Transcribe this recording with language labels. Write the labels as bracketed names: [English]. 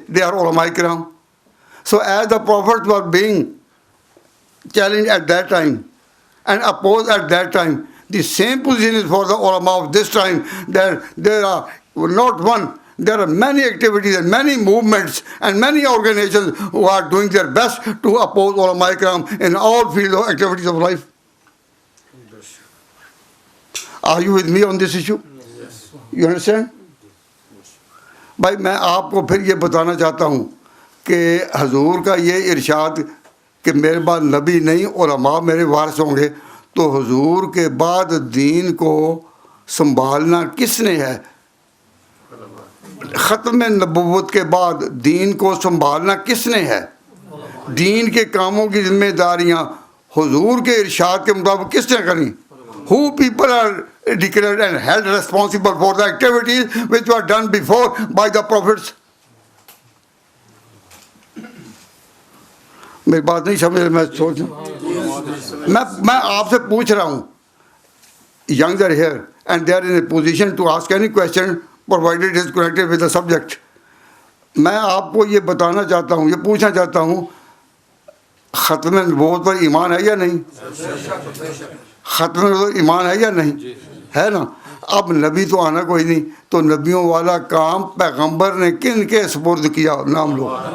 [English] They are ulama kiram. So as the prophets were being challenged at that time and opposed at that time, the same position is for the ulama of this time, that there are not one, there are many activities and many movements and many organizations who are doing their best to oppose ulama kiram in all fields of activities of life. Are you with me on this issue? Yes. You understand? [Urdu] بھائی میں آپ کو پھر یہ بتانا چاہتا ہوں کہ حضور کا یہ ارشاد کہ میرے بعد نبی نہیں علماء میرے وارث ہوں گے، تو حضور کے بعد دین کو سنبھالنا کس نے ہے؟ ختم نبوت کے بعد دین کو سنبھالنا کس نے ہے؟ دین کے کاموں کی ذمہ داریاں حضور کے ارشاد کے مطابق کس نے کریں؟ [English] Who people are declared and held responsible for the activities which were done before by the prophets. [Urdu] میری بات نہیں سمجھ رہے، میں سوچ میں آپ سے پوچھ رہا ہوں. [English] Youngs are here and they are in a position to ask any question provided it is connected with the subject. [Urdu] میں آپ کو یہ بتانا چاہتا ہوں، یہ پوچھنا چاہتا ہوں، ختم نبوت پر ایمان ہے یا نہیں؟ ختم نبوت ایمان ہے یا نہیں؟ ہے نا. اب نبی تو آنا کوئی نہیں، تو نبیوں والا کام پیغمبر نے کن کے سپرد کیا؟ نام لو.